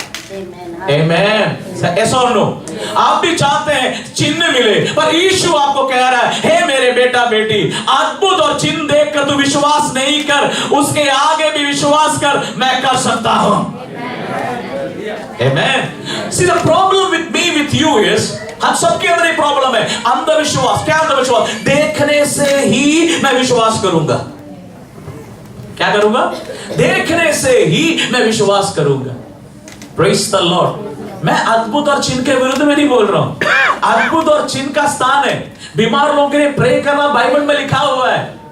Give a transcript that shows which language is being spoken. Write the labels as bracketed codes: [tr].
[en] Amen. Yes or no? [hi] आप भी चाहते हैं चिन्ह मिले, पर यीशु आपको कह रहा है, हे मेरे बेटा बेटी, अद्भुत और चिन्ह देखकर तू विश्वास नहीं कर, उसके आगे भी विश्वास कर, मैं कर सकता हूं. [en] Amen. See, the problem with me, with you is, [hi] हम सबके अंदर एक प्रॉब्लम है, अंधविश्वास. क्या अंधविश्वास? देखने से ही मैं विश्वास करूंगा. क्या करूंगा? देखने से ही मैं विश्वास करूंगा. [en] Praise the Lord. [hi] मैं अद्भुत और चिन्ह के विरुद्ध में नहीं बोल रहा हूं. अद्भुत और चिन्ह का स्थान है, बीमार लोगों के लिए प्रे करना बाइबल में लिखा हुआ है.